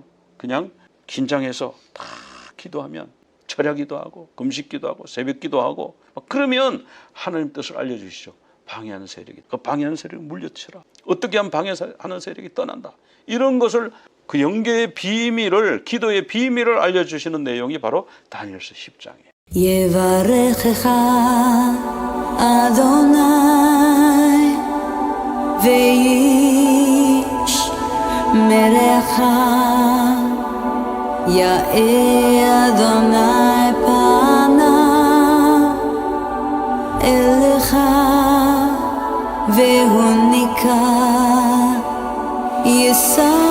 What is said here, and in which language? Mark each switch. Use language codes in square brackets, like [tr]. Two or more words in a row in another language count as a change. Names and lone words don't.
[ko] 그냥 긴장해서 다 기도하면 철야기도 하고 금식기도 하고 새벽기도 하고 그러면 하나님 뜻을 알려주시죠. 방해하는 세력이, 그 방해하는 세력을 물리쳐라. 어떻게 하면 방해하는 세력이 떠난다. 이런 것을 그 영계의 비밀을, 기도의 비밀을 알려주시는 내용이 바로 다니엘서 10장이에요. [he] יברכך אדוני וישמרך יאר אדוני פניו אליך והוניקה יישא